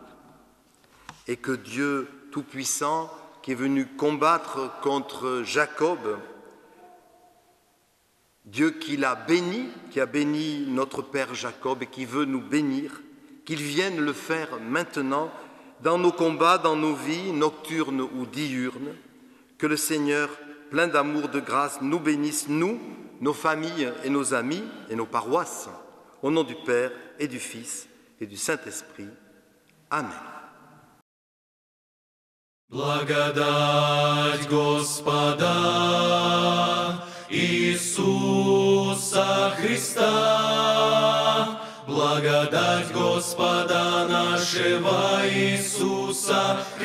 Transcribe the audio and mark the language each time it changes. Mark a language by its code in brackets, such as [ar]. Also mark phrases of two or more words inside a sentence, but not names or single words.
[fr] Et que Dieu Tout-Puissant, qui est venu combattre contre Jacob, Dieu qui l'a béni, qui a béni notre père Jacob et qui veut nous bénir, qu'il vienne le faire maintenant dans nos combats, dans nos vies, nocturnes ou diurnes, que le Seigneur, plein d'amour, de grâce, nous bénisse, nous, nos familles et nos amis et nos paroisses, au nom du Père et du Fils et du Saint-Esprit. Amen. [ru] Благодать Господа Иисуса Христа, благодать Благодать Господа нашего Иисуса